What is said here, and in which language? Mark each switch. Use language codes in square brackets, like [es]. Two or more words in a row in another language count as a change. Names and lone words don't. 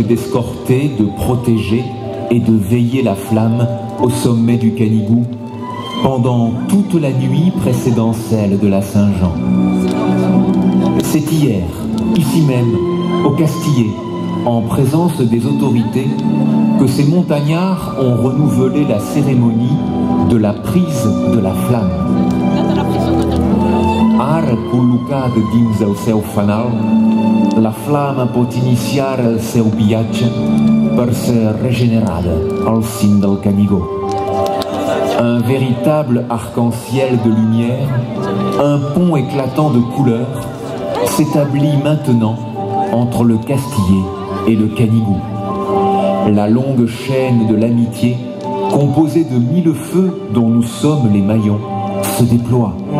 [fr] d'escorter, de protéger et de veiller la flamme au sommet du Canigou pendant toute la nuit précédant celle de la Saint-Jean. C'est hier, ici même, au Castillet, en présence des autorités, que ces montagnards ont renouvelé la cérémonie de la prise de la flamme. [ca] Ara col·locada dins el seu fanal, la flama pot iniciar el seu viatge per ser regenerada al cim del Canigó. [fr] Un véritable arc-en-ciel de lumière, un pont éclatant de couleurs, s'établit maintenant entre le Castillet et le Canigou. La longue chaîne de l'amitié composé de 1000 feux dont nous sommes les maillons, se déploie.